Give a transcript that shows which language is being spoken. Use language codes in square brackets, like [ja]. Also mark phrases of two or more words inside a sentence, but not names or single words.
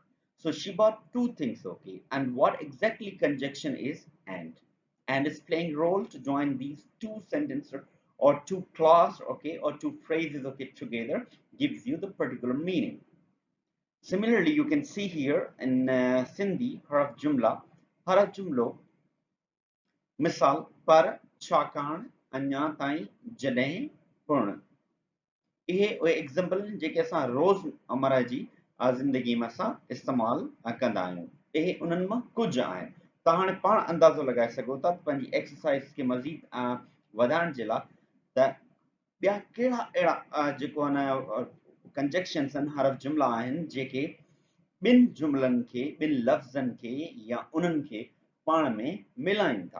[en] So she bought two things, okay? And what exactly conjunction is and? And is playing role to join these two sentences or two clauses, okay, or two phrases, okay, together gives you the particular meaning. Similarly, you can see here in Sindhi, [sd] حرف جملو، مثال، پر، چڪن، انيا تي، جڏهن، پورن. इहे उहे एग्ज़ाम्पल आहिनि जेके असां रोज़मर्रा जी ज़िंदगी में असां इस्तेमालु कंदा आहियूं। इहे उन्हनि मां कुझु आहिनि। तव्हां हाणे पाण अंदाज़ो लॻाए सघो था पंहिंजी एक्सरसाइज़ खे मज़ीद वधाइण जे लाइ त ॿिया कहिड़ा अहिड़ा जेको आहे न कंजक्शन्स आहिनि हरफ जुमिला आहिनि जेके ॿिनि जुमिलनि खे ॿिनि लफ़्ज़नि खे या उन्हनि खे पाण में मिलाइनि था।